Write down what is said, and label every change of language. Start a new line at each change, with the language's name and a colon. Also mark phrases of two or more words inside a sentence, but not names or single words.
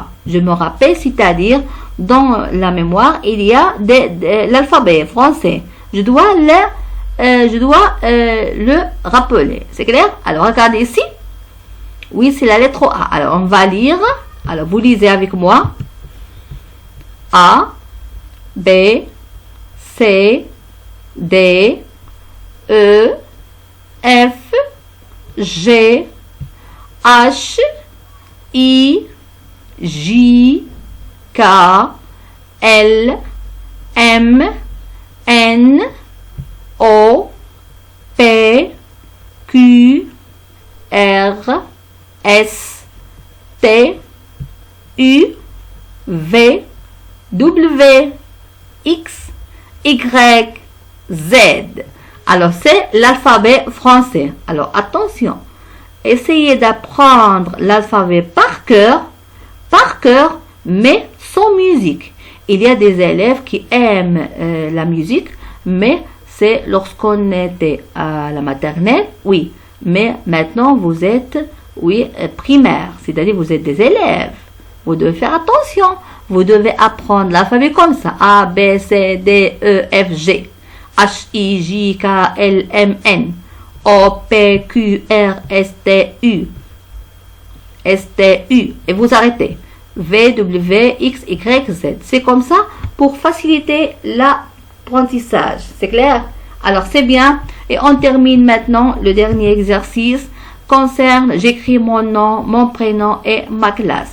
French: Je me rappelle, c'est-à-dire, dans la mémoire, il y a l'alphabet français. Je dois le rappeler. C'est clair? Alors, regardez ici. Oui, c'est la lettre A. Alors, on va lire. Alors, vous lisez avec moi. A, B, C, D, E, F, G, H, I, J, K, L, M, N, O, P, Q, R, S, T, U, V, W, X, Y, Z. Alors, c'est l'alphabet français. Alors, attention. Essayez d'apprendre l'alphabet par cœur, mais sans musique. Il y a des élèves qui aiment la musique, mais c'est lorsqu'on était à la maternelle, oui. Mais maintenant, vous êtes, oui, primaire, c'est-à-dire vous êtes des élèves. Vous devez faire attention. Vous devez apprendre l'alphabet comme ça. A, B, C, D, E, F, G. H, I, J, K, L, M, N. O, P, Q, R, S, T, U. S, T, U. Et vous arrêtez. V, W, X, Y, Z. C'est comme ça pour faciliter l'apprentissage. C'est clair? Alors, c'est bien. Et on termine maintenant. Le dernier exercice concerne, j'écris mon nom, mon prénom et ma classe.